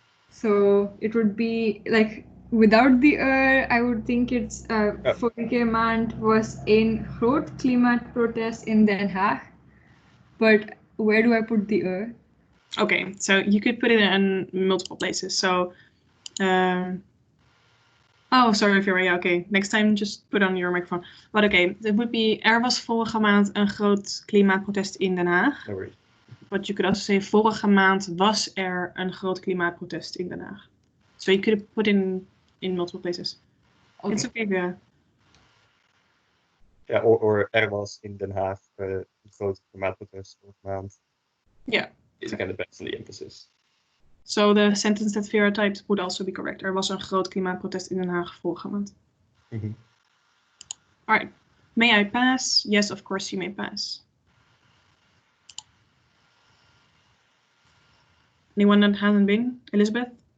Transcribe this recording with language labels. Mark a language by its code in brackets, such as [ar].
[en] So it would be like without the I would think it's [nl] vorige maand was een groot klimaatprotest in Den Haag. [en] But where do I put the Okay, so you could put it in multiple places. So, oh, sorry, Vera. Yeah, okay. Next time, just put on your microphone. But okay, it would be: [nl] er was vorige maand een groot klimaatprotest in Den Haag. [en] No worries. But you could also say: [nl] vorige maand was er een groot klimaatprotest in Den Haag. [en] So you could put in multiple places. Okay. It's okay, Vera. [nl] Ja, or er was in Den Haag een groot klimaatprotest vorige maand. [en] Yeah. It kind of depends on the emphasis. So the sentence that Vera typed would also be correct. [nl] Er was een groot klimaatprotest in Den Haag vorige maand. Mm-hmm. [en] All right. May I pass? Yes, of course you may pass. Anyone that hasn't been? Elizabeth?